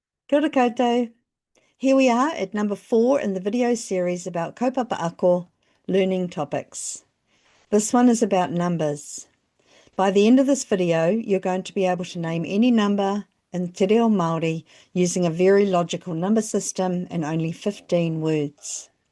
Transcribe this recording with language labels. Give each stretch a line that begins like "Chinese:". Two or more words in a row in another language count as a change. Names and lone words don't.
Māori: Kia ora koutou.
English: Here we are at number 4 in the video series about
Māori: Kaupapa ako,
English: learning topics. This one is about numbers. By the end of this video, you're going to be able to name any number in Te Reo Māori using a very logical number system and only 15 words.